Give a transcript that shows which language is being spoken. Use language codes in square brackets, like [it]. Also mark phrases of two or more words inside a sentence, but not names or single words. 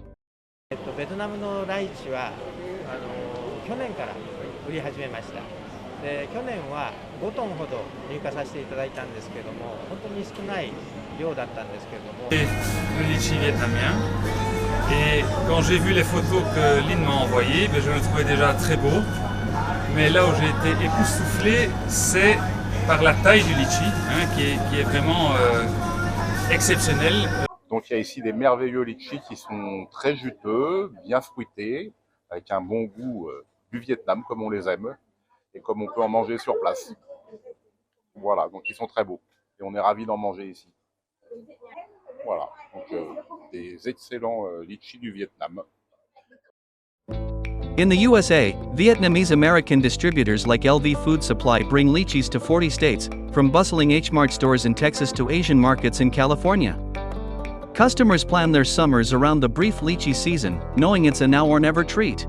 [ja] ベトナムのライチは去年から売り始めました。で去年は5トンほど入荷させていただいたんですけども、本当に少ない量だったんですけれども。 [fr] Le litchi vietnamien. Et quand j'ai vu les photos que Lynn m'a envoyées, je le trouvais déjà très beau. Mais là où j'ai été époustouflé, c'est par la taille du litchi, qui est vraiment exceptionnel. Donc il y a ici des merveilleux litchis qui sont très juteux, bien fruités, avec un bon goût du Vietnam comme on les aime et comme on peut en manger sur place. Voilà, donc ils sont très beaux et on est ravis d'en manger ici. Voilà, donc des excellents litchis du Vietnam. [en] In the USA, Vietnamese American distributors like LV Food Supply bring lychees to 40 states, from bustling H-Mart stores in Texas to Asian markets in California. Customers plan their summers around the brief lychee season, knowing it's a now or never treat.